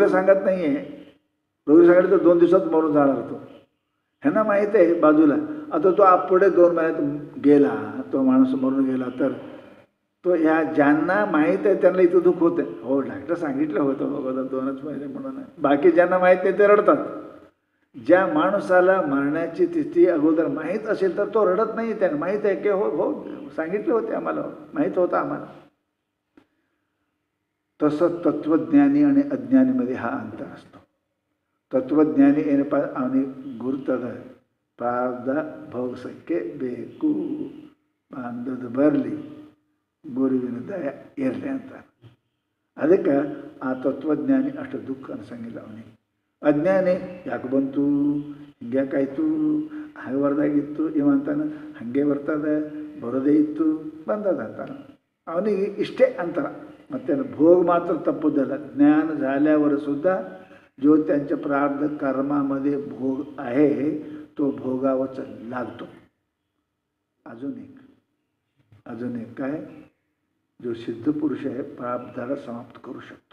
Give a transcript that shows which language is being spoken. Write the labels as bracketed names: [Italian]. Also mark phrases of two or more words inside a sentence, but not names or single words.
[Marathi] सांगत नाही आहे रोगीला सांगितलं तर 2 दिवसात मरून जाणार तो ह्यांना माहीत आहे बाजूला आता तो पुढे 2 महिन्यात गेला तो माणूस मरून गेला तर तो ह्या ज्यांना माहीत आहे त्यांना इथं दुःख होतं हो डॉक्टर सांगितलं होतं बघा 2च महिने म्हणून बाकी ज्यांना माहीत नाही ते रडतात ज्या माणसाला मरण्याची तिथी अगोदर माहीत असेल तर तो रडत नाही त्यांना माहीत आहे की हो हो सांगितले होते आम्हाला माहीत होतं आम्हाला तसं तत्वज्ञानी आणि अज्ञानीमध्ये हा अंतर असतो तत्वज्ञानी [Kannada] ಏನಪ್ಪ ಅವನಿಗೆ ಗುರುತದ ಪ್ರಾರಬ್ಧ ಭೋಗಿಸೋಕ್ಕೆ ಬೇಕು ಬಾಂಧದ ಬರಲಿ ಗುರುವಿನ ದಯ ಇರಲಿ ಅಂತ ಅದಕ್ಕೆ ಆ ತತ್ವಜ್ಞಾನಿ ಅಷ್ಟು ದುಃಖ ಅನಿಸಂಗಿಲ್ಲ ಅವನಿಗೆ ಅಜ್ಞಾನಿ ಯಾಕೆ ಬಂತು ಹಿಂಗ್ಯಾಕಾಯ್ತು ಹಾಗೆ ಬರ್ದಾಗಿತ್ತು ಇವ ಅಂತಾನೆ ಹಾಗೆ ಬರ್ತದೆ ಬರೋದೇ ಇತ್ತು ಬಂದದ ಅಂತಾನೆ ಅವನಿಗೆ ಇಷ್ಟೇ ಅಂತರ ಮತ್ತು ಭೋಗ ಮಾತ್ರ ತಪ್ಪುದಲ್ಲ. [Marathi] ज्ञान झाल्यावर सुद्धा जो त्यांच्या प्रारब्ध कर्मामध्ये भोग आहे तो भोगावाच लागतो. अजून एक काय, जो सिद्ध पुरुष आहे प्रारब्धाला समाप्त करू शकतो.